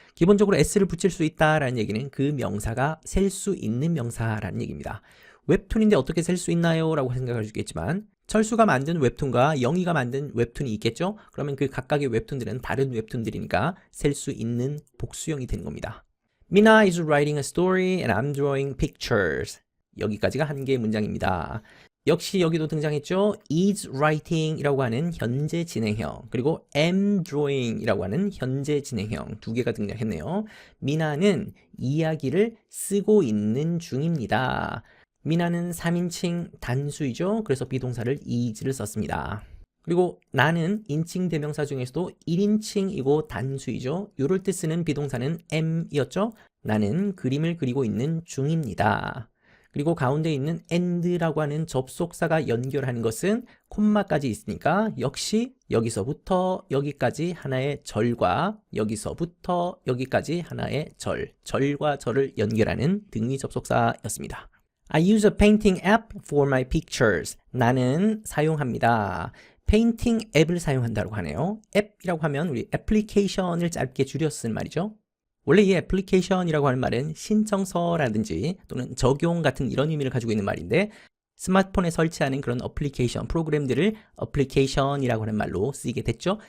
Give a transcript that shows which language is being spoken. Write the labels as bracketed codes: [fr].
[ko] 기본적으로 s를 붙일 수 있다라는 얘기는 그 명사가 셀 수 있는 명사라는 얘기입니다. 웹툰인데 어떻게 셀 수 있나요? 라고 생각할 수 있겠지만 철수가 만든 웹툰과 영희가 만든 웹툰이 있겠죠? 그러면 그 각각의 웹툰들은 다른 웹툰들이니까 셀 수 있는 복수형이 되는 겁니다. [en] Mina is writing a story and I'm drawing pictures. [ko] 여기까지가 한 개의 문장입니다. 역시 여기도 등장했죠. [en] is writing [ko] 이라고 하는 현재 진행형, 그리고 [en] am drawing [ko] 이라고 하는 현재 진행형 두 개가 등장했네요. 미나는 이야기를 쓰고 있는 중입니다. 미나는 3인칭 단수이죠. 그래서 비동사를 is를 썼습니다. 그리고 나는 인칭 대명사 중에서도 1인칭이고 단수이죠. 요럴 때 쓰는 비동사는 am이었죠. 나는 그림을 그리고 있는 중입니다. 그리고 가운데 있는 and라고 하는 접속사가 연결하는 것은 콤마까지 있으니까 역시 여기서부터 여기까지 하나의 절과 여기서부터 여기까지 하나의 절, 절과 절을 연결하는 등위 접속사였습니다. [en] I use a painting app for my pictures. [ko] 나는 사용합니다. 페인팅 앱을 사용한다고 하네요. 앱이라고 하면 우리 애플리케이션을 짧게 줄여 쓴 말이죠. 원래 이 애플리케이션이라고 하는 말은 신청서라든지 또는 적용 같은 이런 의미를 가지고 있는 말인데 스마트폰에 설치하는 그런 어플리케이션, 프로그램들을 어플리케이션이라고 하는 말로 쓰이게 됐죠.